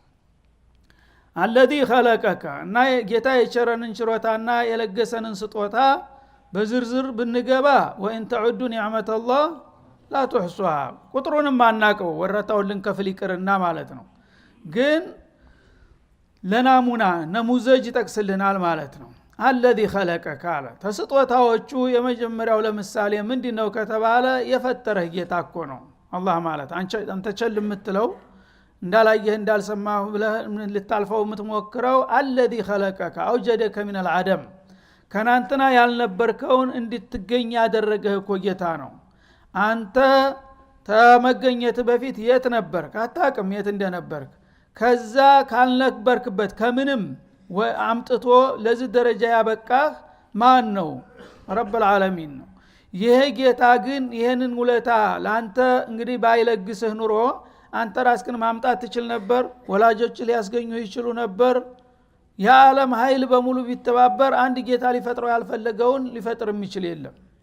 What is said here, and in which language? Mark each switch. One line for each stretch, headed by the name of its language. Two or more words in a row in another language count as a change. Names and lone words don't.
Arabic: الذي خلقك
Amharic: እና ጌታ የቸረንን ችሮታና የለገሰንን ስጦታ በዝርዝር ብንገባ
Arabic: وإن تعدوا نعمة الله لا تحصوها
Amharic: ቁጥሩንም ማናቀው ወረታውን ልንከፍል ይቅርና ማለት ነው ግን ለናሙና ነሙዘጅ ይጠቅስልናል ማለት ነው
Arabic: الذي خلقك
Amharic: አለ ተስጦታዎቹ የመጀመሪያው ለምሳሌ ምንድነው ከተባለ የፈጠረህ ጌታ እኮ ነው አላህ ማለት አንተ ቸል የምትለው እንዳላየህ እንዳልሰማህ ብለህ ልታልፈው የምትሞክረው
Arabic: الذي خلقك اوجدك من العدم
Amharic: ከናንተና ያልነበርከውን እንድትገኝ ያደረገህ እኮ ጌታ ነው አንተ ተመገኘት በፊት የት ነበርክ አታውቅም የት እንደነበርክ ከዛ ካልነበርክበት ከምንም አምጥቶ ለዚህ ደረጃ ያበቃህ ማን ነው
Arabic: رب العالمين
Amharic: ነው ይሄ ጌታ ግን ይሄንን ውለታ ላንተ እንግዲህ ባይለግስህ ኑሮ አንተ ራስክን ማምጣት ትችል ነበር ወላጆች ሊያስገኙ ይችሉ ነበር የዓለም ኃይል በሙሉ ቢተባበር አንድ ጌታ ሊፈጥረው ያልፈለገውን ሊፈጥር የሚችል የለም